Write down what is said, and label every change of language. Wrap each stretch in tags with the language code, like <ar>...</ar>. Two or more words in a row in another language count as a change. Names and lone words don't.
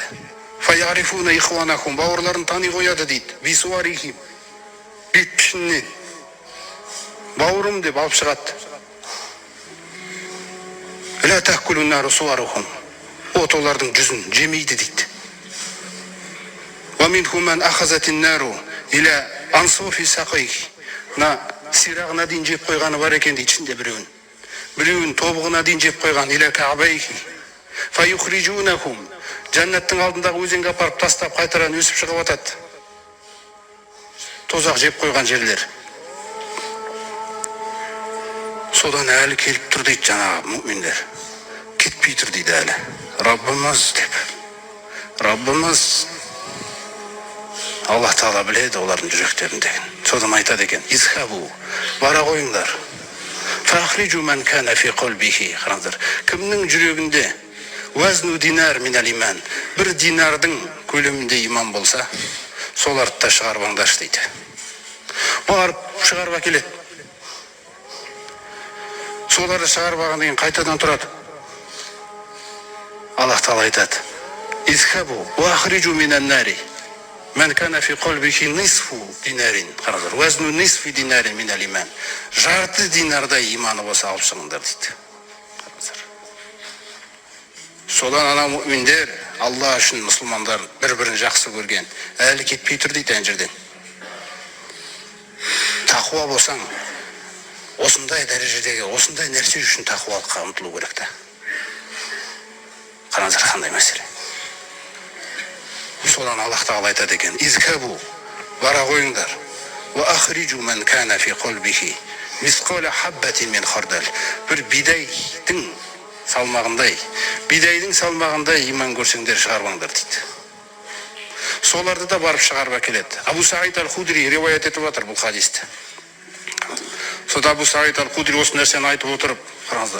<ar>فيعرفون إخوانهم,</ar> <kk>бауырларын тани қояды дейді. Бисуарихим, бет пішіннен. Бауырым деп алып шығады.</kk> <ar>لا تأكل النار صورهم,</ar> <kk>от олардың жүзін жемейді дейді.</kk> <ar>ومنهم من أخذته النار إلى أنصاف ساقيه.</ar> <kk>Сирағына дейін жеп қойғаны бар екен дейді ішінде біреуін тобығына дейін жеп қойған.</kk> <ar>إلى كعبيه فيخرجونهم,</ar> <kk>жәннаттың алдындағы өзенге апарып тастап қайтаран өсіп шығып атады. Тозақ жеп қойған жерлер. Содан әлі келіп тұр дейді жаңағы мүминдер. Кетпей тұр дейді әлі. Раббымыз деп. Раббымыз, Аллах тағала біледі олардың жүректерін деген. Содан айтады екен, изхабу, бара қойыңдар.</kk> <ar>فأخرجوا من كان في قلبه.</ar> <kk>Қараңыздар, кімнің жүрегінде</kk> <ar>وزن دينار من الإيمان,</ar> <kk>бір динардың көлемінде иман болса, соларды да шығарып алыңдаршы дейді. Барып шығарып әкеледі. Соларды шығарып алғаннан кейін қайтадан тұрады. Аллах тағала айтады,</kk> <ar>اذهبوا وأخرجوا من النار من كان في قلبه نصف دينار. Қараңыздар, وزن نصف دينار من الإيمان.</ar> <kk>Жарты динардай иманы болса алып шығыңдар дейді. Қараңыздар. Содан ана мүминдер, Алла үшін мұсылмандар бір-бірін жақсы көрген, әлі кетпей тұр дейді ана жерден. Тақуа болсаң, осындай дәрежедегі, осындай нәрсе үшін тақуалыққа ұмтылу керек та. Қараңыздар, қандай мәселе. Содан Аллах тағала айтады екен, изхабу, бара қойыңдар.</kk> <ar>وأخرجوا من كان في قلبه مثقال حبة من خردل.</ar> <kk>Бір бидайдың салмағындай иман көрсеңдер шығарбаңдар дейді. Соларды да барып шығарып әкеледі. Абу Саид аль-Худри риуаят етіп отыр бұл хадисті. Сода Абу Саид аль-Худри осы нәрсені айтып отырып, қараңыздар.</kk>